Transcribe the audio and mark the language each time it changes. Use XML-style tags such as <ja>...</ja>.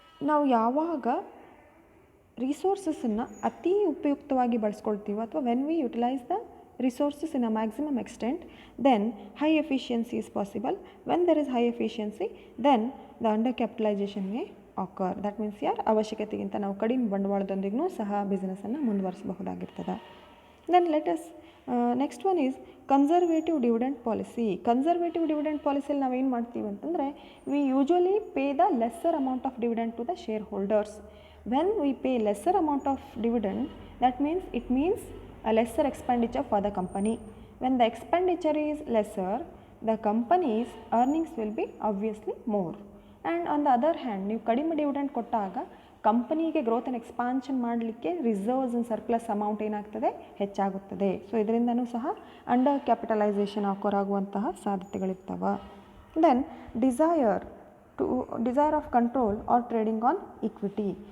<kn>ನಾವು ಯಾವಾಗ ರಿಸೋರ್ಸಸನ್ನು ಅತಿ ಉಪಯುಕ್ತವಾಗಿ ಬಳಸ್ಕೊಳ್ತೀವೋ ಅಥವಾ</kn> <en>When we utilise the resources in a maximum extent, then high efficiency is possible. When there is high efficiency, then the undercapitalization may occur.</en> <kn>That means ಅವಶ್ಯಕತೆಗಿಂತ ನಾವು ಕಡಿಮೆ ಬಂಡವಾಳದೊಂದಿಗೂ ಸಹ ಬಿಸ್ನೆಸ್ಸನ್ನು ಮುಂದುವರಿಸಬಹುದಾಗಿರ್ತದೆ.</kn> <en>Then let us next one is conservative dividend policy.</en> <kn>Conservative dividend ಪಾಲಿಸಿಯಲ್ಲಿ ನಾವು ಏನು ಮಾಡ್ತೀವಿ ಅಂತಂದರೆ,</kn> <en>We usually pay the lesser amount of dividend to the share holders. When we pay lesser amount of dividend, that means it means a lesser expenditure for the company. When the expenditure is lesser, the company's earnings will be obviously more. And on the other hand,</en> <kn>ನೀವು ಕಡಿಮೆ dividend ಕೊಟ್ಟಾಗ ಕಂಪನಿಗೆ growth and expansion ಮಾಡಲಿಕ್ಕೆ reserves and surplus amount ಏನಾಗ್ತದೆ, ಹೆಚ್ಚಾಗುತ್ತದೆ. So ಇದರಿಂದನೂ ಸಹ under capitalisation ಆಗುವಂತಹ ಸಾಧ್ಯತೆಗಳಿರ್ತವೆ.</kn> <en>Then desire of control or trading on equity.</en>